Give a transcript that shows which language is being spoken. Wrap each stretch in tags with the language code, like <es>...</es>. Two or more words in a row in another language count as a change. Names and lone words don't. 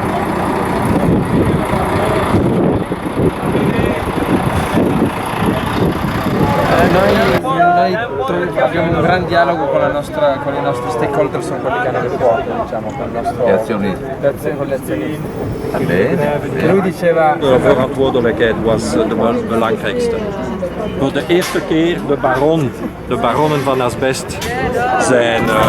<it>Noi abbiamo un gran dialogo con i nostri stakeholder, sono quelli che hanno il fuoco, diciamo, con il nostro... Gli azionisti. Con gli azionisti. Bene. E lui diceva...</it> <nl>De verantwoordelijkheid was de belangrijkste. Voor de eerste keer de baronnen van asbest zijn...</nl>